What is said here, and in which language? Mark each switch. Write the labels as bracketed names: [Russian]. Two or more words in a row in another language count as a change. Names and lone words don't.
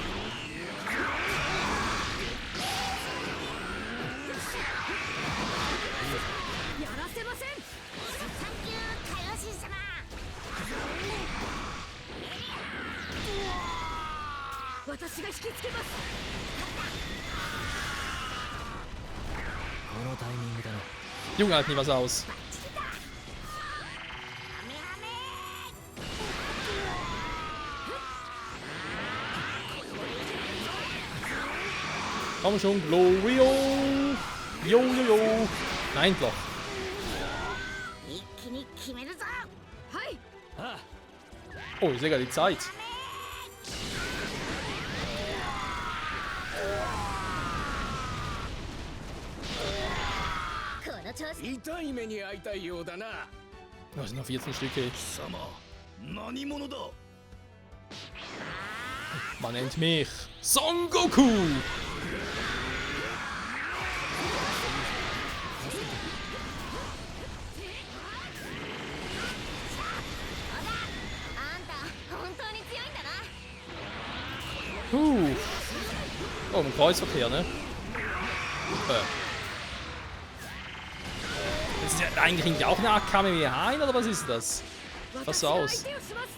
[Japanese] やらせません。サンキュー海王神様。私が引きつけます。このタイミングだな [German] Junge, halt nie was aus. Komm schon, Glorio! Jo, jo, jo! Nein, doch. [Japanese] 一気に決めるぞ。はい。 [German] Oh, ich sehe gerade die Zeit. [Japanese] この調子。痛い目に遭いたいようだな。 [German] Das sind noch 14 Stücke. [Japanese] 貴様、何者だ。 [German] Man nennt mich Son Goku! [Japanese] あんた本当に強いんだな。 [German] Oh, ein Kreuzverkehr, ne? Das ist ja eigentlich irgendwie auch eine Akame wie ein, oder was ist das? Was so aus? [Japanese] 相手をします。